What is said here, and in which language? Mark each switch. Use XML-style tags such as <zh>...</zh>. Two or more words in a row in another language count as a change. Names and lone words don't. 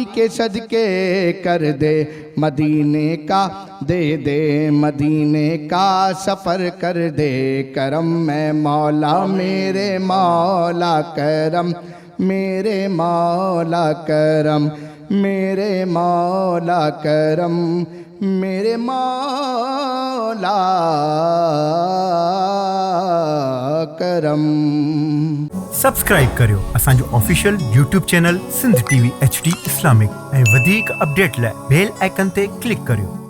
<ur>کے صدقے کر دے مدینے کا، دے دے مدینے کا سفر کر دے کرم میں مولا، میرے مولا کرم، میرے مولا کرم، میرے مولا کرم، میرے مولا کرم۔</ur> <sd>سبسڪراइब करियो असांजो</sd> <en>official YouTube channel</en> <sd>सिंध टीवी HD इस्लामिक ऐं वधीक अपडेट लाइ</sd> <en>bell icon</en> <sd>ते क्लिक करियो।</sd>